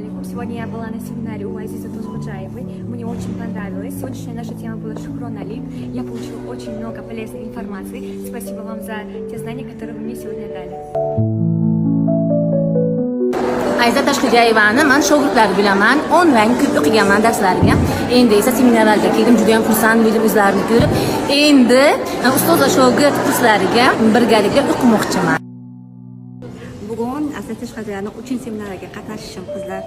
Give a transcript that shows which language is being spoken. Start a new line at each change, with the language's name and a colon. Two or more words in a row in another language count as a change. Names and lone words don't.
Russian: Сегодня я была на семинаре у Азизы Тузбуджаевой. Мне очень понравилось. Сегодняшняя наша тема была Шукрон Али. Я получила очень много полезной информации. Спасибо вам за те знания, которые вы мне сегодня дали.
Uzbek: Aziza Tashqijayevani men shogirdlari bilaman, onlayn ko'p o'qiganman darslariga. Endi esa seminarlarga keldim, juda ham xursand bo'ldim o'zlarini ko'rib. Endi ustoz va shogird kurslariga birgalikda o'qimoqchiman. Bugun Aziza Tashqijayevning 3-seminariga qatnashishim qizlar.